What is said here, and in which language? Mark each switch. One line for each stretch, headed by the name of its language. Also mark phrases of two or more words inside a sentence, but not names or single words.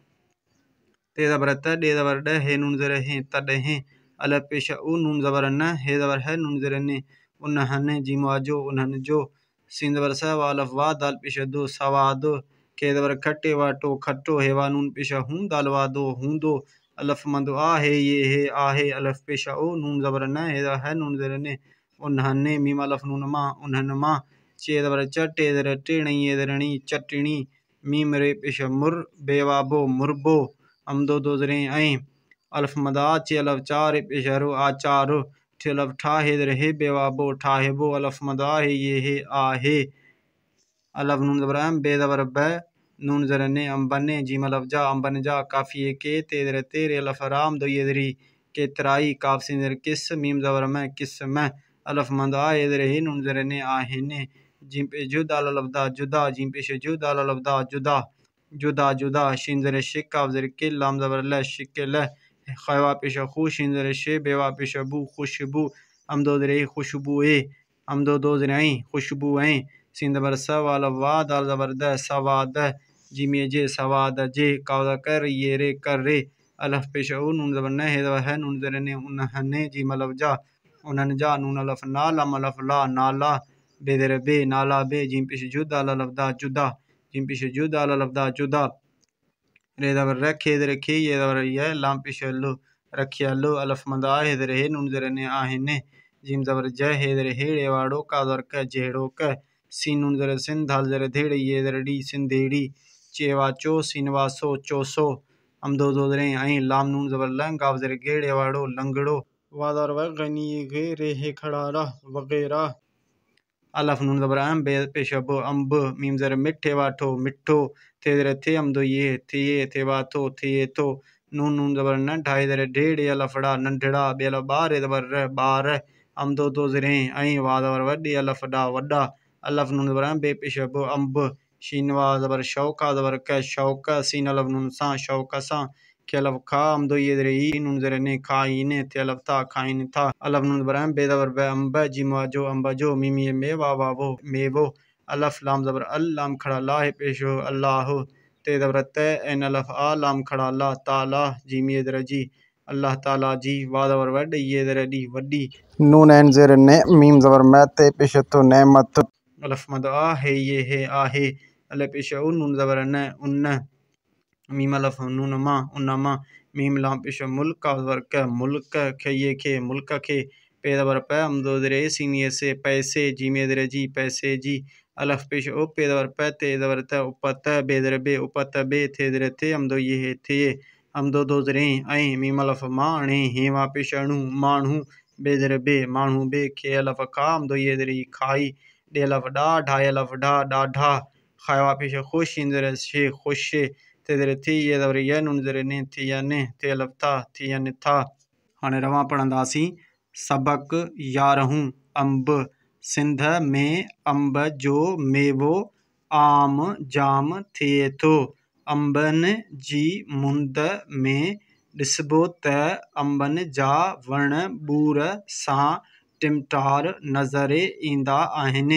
Sindhi: ते ज़बर त डे ज़बर ड हे नून ज़र हे तडहे अलफ पेशा उ नून ज़बर न हे ज़बर है नून ज़र ने उन्हने जीम जो उन्हन जो सीन ज़बर स वा अलफ वा दाल पेशा दो सवाद के ज़बर खट्टे वाटो खट्टो हेवा नून पेशा हूँ दाल वा दो हूँ दो अलफ मद आ हे ये हे आहे अलफ पेशा ओ नून ज़बर न हे है नून ज़र ने उन्हने मीम अलफ नून मा उन्हन मा चे ज़बर टे ज़र टेणी ये ज़रणी चटणी मीम रे पेशा मुर बेवा बो मुरबो अमदो दो ज़रे ऐं अलफ मदा चे अलफ चार पेशा रो आचारो ठे अलफ ठा हे ज़र हे बेवा बो ठाहे बो अलफ मदा हे ये हे आहे अलफ नून ज़बर बे ज़बर ब नून ज़र ने अम्बने जीम अलफ जा अम्बन जा काफ़ी के ते ज़र तेरे अलफ राम दो ये ज़री के तराई काफ सिन ज़र किस मीम ज़बर में किस में अलफ मद आ ये ज़र हे नून ज़र ने आहे ने जिम पे जुदा अलफ दा जुदा जिम पे जुदा अलफ दा जुदा जुदा जुदा शिन ज़र शिक काफ ज़र के लाम ज़बर ल शिक ल खवा पेशा खु शिन ज़र शे बेवा पेशा बू खुशबू अमदो ज़रे खुशबू अमदो दो ज़रे खुशबू सीन ज़बर स वाल वा दाल ज़बर द सवाद जिमे जे सवाद जे कावदा कर ये रे कर रे अलफ पेशा उ नून ज़बर न हे ज़बर है नून ज़र ने उन्हने जीम अलफ जा उन्हन जा नून अलफ ना लम अलफ ला नाला बे ज़र बे नाला बे जिम पेश जुदा अलफ दा जुदा जिम पेश जुदा अलफ दा जुदा रे ज़बर रखे ज़र खे ये ज़बर ये लाम पेश लो रखिया लो अलफ मद आ हे ज़र हे नून ज़र ने आहे ने जिम ज़बर ज हे ज़र हेड़े वाड़ो का ज़र क जेड़ो क सीन नून ज़र सिन धाल ज़र धेड़ ये ज़र डी सिंधेड़ी चेवा चो सीन वासो चोसो अमदो दो ज़रे ऐं लाम नून ज़बर लंग गाव ज़र गेड़े वाड़ो लंगड़ो वादर व गनी गे रे हे खड़ारा वगैरह अलफ नून ज़बर बे पेशा बो अम्ब मीम ज़र मिठे वाठो मिठो थे ज़र थे अमदो ये थे वाथो थे थो नून नून ज़बर न ढाई ज़र ढेड़े अलफड़ा नंढड़ा बे अलफ बार ज़बर र बार अमदो दो ज़रे ऐं वा ज़बर वॾे अलफ डा वॾा अलफ नून ज़बर बे पेशा बो अम्ब शीन वा ज़बर शौका ज़बर क शौक सीन अलफ नून सा शौक सा के अलफ खा अमदो ये ज़रे ई नून ज़र ने खाईने थे अलफ था खाइन था अलफ नून ज़बर बे ज़बर ब अम्ब जिमा जो अम्बा जो मीमी में वा वो मे वो अलफ लाम ज़बर अल लाम खड़ा ला है पेशो अल्लाह ते ज़बर त एन अलफ आ लाम खड़ा ला ताला जीमी ज़र जी अल्लाह ताला जी वा ज़बर वड ये ज़र डी वड्डी नून एन ज़र ने मीम ज़बर मैं ते पेशो तो नेमत अलफ मद आ है ये है आहे अल पेशा उ नून ज़बर न उन्न मीम अलफ नून मा उन्नमा मीम लाम पेशा मुल्क ज़बर क मुल्क खे ये खे मुल्क खे पे ज़बर प अमदो ज़रे सीनिये से पैसे जीमे ज़रे जी पैसे जी अलफ पेश ओ पे ज़बर प ते ज़बर त उपत बे ज़र बे उपत बे थे ज़र थे अमदो ये थे अमदो दो ज़रे ऐं मीम अलफ माणे हेवा पेश अणु माण्हू बे ज़ेरे बे माण्हू बे खे अलफ़ खा हमदो ये ज़ेरे ई खाई ॾे अलफ़ ॾा ढा अलफ़ ढा ॾाढा खावा पेश खुश इन ज़ेरे शे खुश ते ज़ेरे थी ये ज़ेरे ये नून ज़ेरे ने थी या ने थे अलफ़ था थी या ने था। हाणे रवां पढ़ंदासीं सबक यारहूं अंब सिंध में अंब जो मेवो आम जाम थिए थो। अंबनि जी मुंद में ॾिसबो त अंबनि जा वण ॿूर सां टिमटार नज़र ईंदा आहिनि।